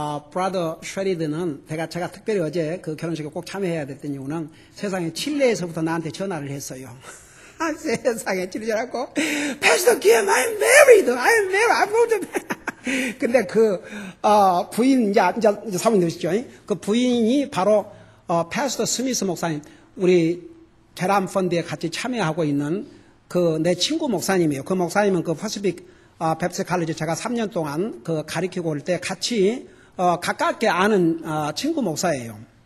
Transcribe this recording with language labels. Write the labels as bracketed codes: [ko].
[ko] 브라더 쉐리드는 제가 특별히 어제 그 결혼식에 꼭 참여해야 됐던 이유는 세상에 칠레에서부터 나한테 전화를 했어요. 세상에 칠레라고 [en] Pastor Kim, I'm married. I'm going to. [ko] 근데 그 부인 이제 사모님 되시죠? 그 부인이 바로 패스터 스미스 목사님, 우리 계람 펀드에 같이 참여하고 있는 그 내 친구 목사님이에요. 그 목사님은 그 퍼시픽 뱁스 칼리지 제가 3년 동안 그 가르치고 올 때 같이 가깝게 아는 친구 목사예요.